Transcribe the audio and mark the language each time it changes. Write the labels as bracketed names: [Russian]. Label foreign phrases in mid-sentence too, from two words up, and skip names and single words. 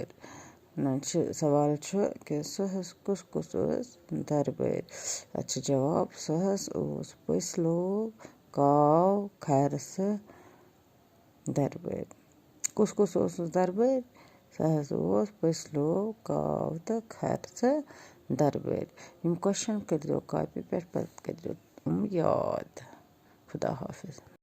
[Kashmiri] सवाल कि सहस कुस कुस ओस दरबार। अच्छ जवाब सहस ओस पसलो काव खरस दरबार। कुस कुस ओस दरबार सहस ओस पसलो काव तो खरस दरबार। यम क्वेश्चन कर कॉपी पे पत कर याद। खुदा हाफिज।